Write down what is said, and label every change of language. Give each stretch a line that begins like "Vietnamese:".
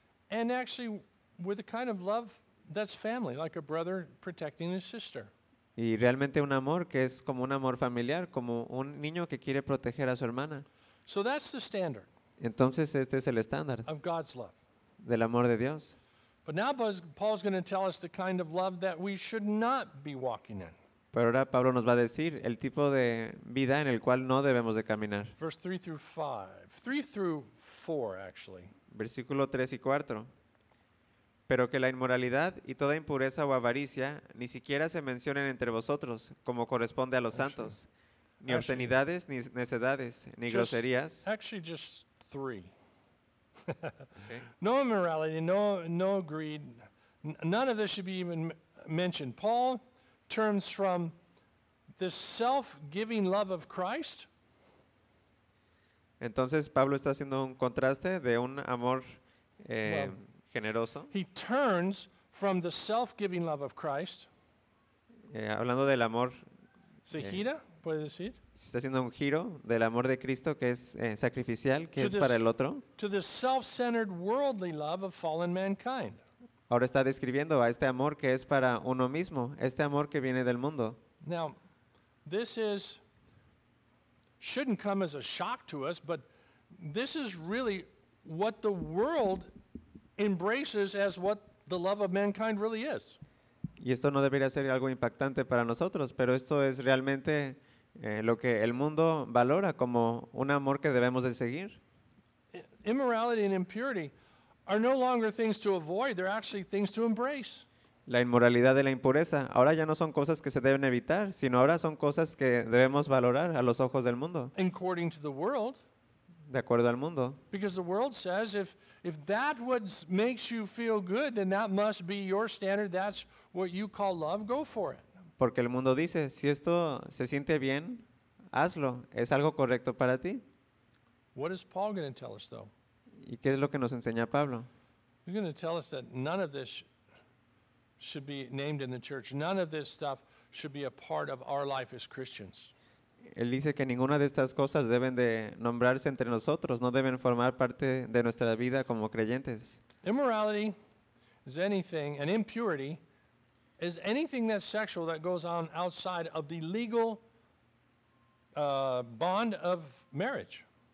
English: And actually with a kind of love that's family, like a brother protecting his sister.
Spanish: Y realmente un amor que es como un amor familiar, como un niño que quiere proteger a su hermana.
English: So that's the standard.
Spanish: Entonces este es el estándar.
English: Of God's love.
Spanish: Del amor de Dios.
English: But now Paul's going to tell us the kind of love that we should not be walking in.
Spanish: Pero ahora Pablo nos va a decir el tipo de vida en el cual no debemos de caminar.
English: Verse 3 through 5. 3 through 4, actually.
Spanish: Versículo 3 y 4. Pero que la inmoralidad y toda impureza o avaricia ni siquiera se mencionen entre vosotros, como corresponde a los santos. Ni obscenidades, ni necedades, ni groserías.
English: Actually, just three. Okay. No immorality, no greed. None of this should be even mentioned. Paul turns from the self-giving love of Christ.
Spanish: Entonces, Pablo está haciendo un contraste de un amor generoso.
English: He turns from the self-giving love of Christ.
Spanish: Hablando del amor. Se gira, puede decir. Se está haciendo un giro del amor de Cristo que es sacrificial, que es para el otro.
English: To the self-centered worldly love of fallen mankind.
Spanish: Ahora está describiendo a este amor que es para uno mismo, este amor que viene del mundo.
English: Now, this is shouldn't come as a shock to us, but this is really what the world embraces as what the love of mankind really is.
Spanish: Y esto no debería ser algo impactante para nosotros, pero esto es realmente lo que el mundo valora como un amor que debemos de seguir.
English: Immorality and impurity are no longer things to avoid, they're actually things to embrace.
Spanish: La inmoralidad y la impureza ahora ya no son cosas que se deben evitar, sino ahora son cosas que debemos valorar a los ojos del mundo.
English: According to the world.
Spanish: De acuerdo al mundo.
English: Because the world says if that what makes you feel good, then that must be your standard. That's what you call love. Go for it.
Spanish: Porque el mundo dice, si esto se siente bien, hazlo. Es algo correcto para ti.
English: What is Paul going to tell us, though?
Spanish: ¿Y qué es lo que nos enseña Pablo?
English: He's going to tell us that none of this should be named in the church. None of this stuff should be a part of our life as Christians.
Spanish: Él dice que ninguna de estas cosas deben de nombrarse entre nosotros, no deben formar parte de nuestra vida como creyentes.
English: Immorality is anything, and impurity is anything that's sexual that goes on outside of the legal bond of marriage.